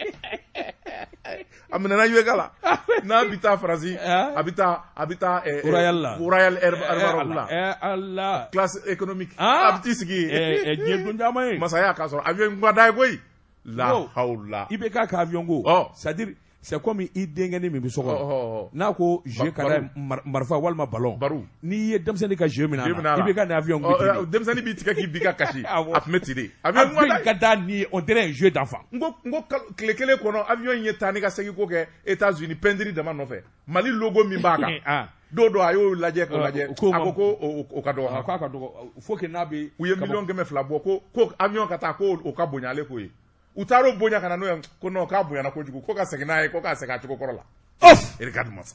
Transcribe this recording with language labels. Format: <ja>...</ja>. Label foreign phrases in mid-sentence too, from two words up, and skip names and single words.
<bm>a minɛna UEG la n'a bɛ taa Faransi a bɛ taa Royal Air la Allah</bm> <fr>classe économique</fr> <bm>a bɛ t'i sigi diɲɛ don caman ye masaya k'a sɔrɔ avion kun ka d'a ye koyi la hawla i bɛ k'a avion ko</bm> <fr>c'est-à-dire c'est comme</fr> <bm>i denkɛni min bɛ so kɔnɔ n'a ko jeu ka d'a ye marifa walima ballon n'i ye denmisɛnnin ka jeu minɛ a la i bɛ ka nin avion ko denmisɛnnin b'i tigɛ k'i bin ka kasi a tun bɛ ten de</bm> <fr>avion</fr> <bm>ka d'a ni</bm> <fr>on dirait un jeu d'enfant</fr> <bm>n ko tile kelen kɔnɔ avion in ye taa ni ka segin ko kɛ États-Unis peinture dama nɔfɛ Mali logo min b'a kan don dɔ a y'o lajɛ k'o lajɛ a ko ko o ka dɔgɔ k'a ka dɔgɔ</bm> <fr>faut que</fr> <bm>n'a bɛ u ye 1,200,000 bɔ ko avion ka taa ko o ka bonya ale ko ye u taar'o bonya ka na n'o ye ko non k'a bonyana kojugu ko ka segin n'a ye ko k'a segin a cogo kɔrɔ la regarde masa</bm>